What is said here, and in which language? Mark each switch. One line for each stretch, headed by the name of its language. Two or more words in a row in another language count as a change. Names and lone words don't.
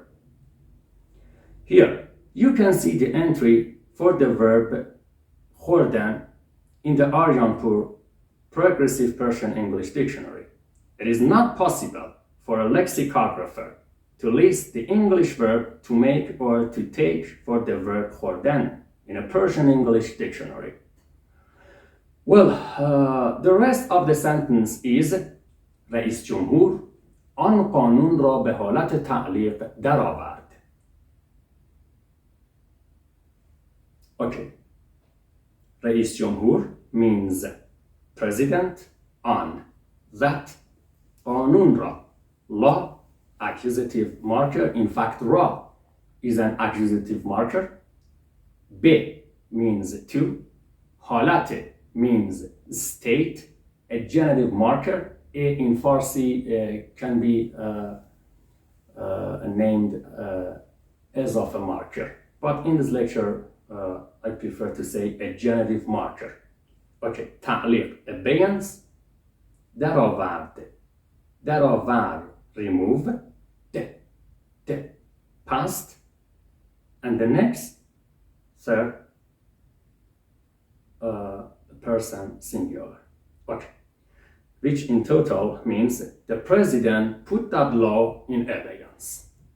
English: Here, you can see the entry for the verb khordan in the Aryanpur Progressive Persian English Dictionary. It is not possible for a lexicographer to list the English verb to make or to take for the verb khordan in a Persian English dictionary. Well, the rest of the sentence is
Persian: رئیس جمهور آن قانون را به حالت تعلیق درآورد.
English: Okay.
Persian: رئیس جمهور
English: means president, on that
Persian: قانون را,
English: law, accusative marker. In fact, ra is an accusative marker. به means to, حالت means state, a genitive marker. In Farsi can be named as of a marker. But in this lecture, I prefer to say a genitive marker. Okay, تعلیق, abeyance. درآورد, remove. Past. And the next, third person singular. Okay, which in total means the president put that law in abeyance.